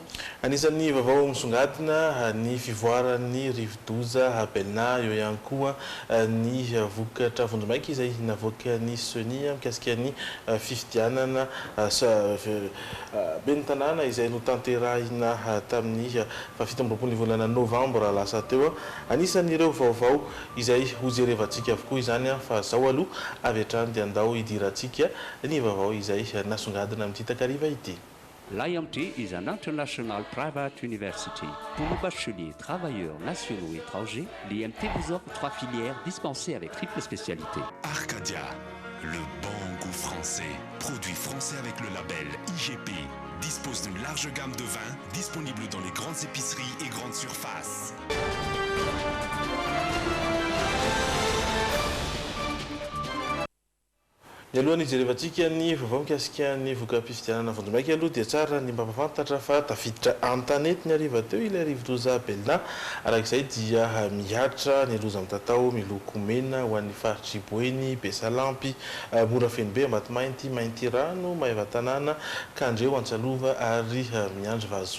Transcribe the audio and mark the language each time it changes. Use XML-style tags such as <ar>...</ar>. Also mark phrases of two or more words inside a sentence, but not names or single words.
<mg>Anisan'ny vaovao misongadina ny fivoaran'ny rivodoza Belna eo ihany koa ny vokatra vondromaika izay navoaka ny Sonia mikasika ny fifidianana ben'ny tanàna izay notanterahina tamin'ny 17 volana novambra lasa teo. Anisan'ireo vaovao izay hojerevantsika avokoa izany fa zao aloha avy hatrany dia andao hidirantsika ny vaovao izay nasongadina amin'ity takariva ity.</mg> <en>L'IMT is an international private university.</en> <fr>Pour nos bacheliers, travailleurs nationaux et étrangers, l'IMT vous offre 3 filières dispensées avec triple spécialité. Arcadia, le bon goût français. Produit français avec le label IGP. Dispose d'une large gamme de vins disponible dans les grandes épiceries et grandes surfaces.</fr> <mg>Mialohany ijerevantsika ny vaovao mikasika ny vokam-pifidianana vondromaika aloha dia tsara ny mampafantatra fa tafiditra an-tanety ny ariva teo ilay rivodoza Belna. Arak'izay dia miatra ny loza amin'ny tatao miloko mena ho an'ny faritry Boeny, Besalampy, Mora Fenobe, Ambato-mainty, Mainty Rano, Maeva Tanàna, Kandreo, Antsalova ary Miandry Vazo.</mg>